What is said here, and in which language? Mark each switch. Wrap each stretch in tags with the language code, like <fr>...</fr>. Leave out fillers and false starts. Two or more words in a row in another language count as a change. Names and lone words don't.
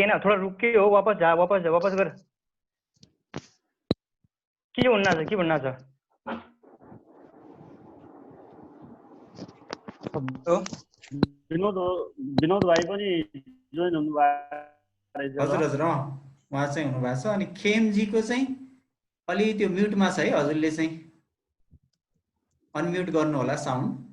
<hi>ना थोड़ा रुक के हो वापस जा वापस कर के</hi> <ne>भन्नु छ विनोद भाइ पनि जोइन हुनु भएको हजुर हजुर उहाँ चाहिँ हुनु भएको छ अनि खेमजीको चाहिँ अलि त्यो म्युटमा छ है हजुरले चाहिँ अनम्युट गर्नु होला साउन्ड</ne>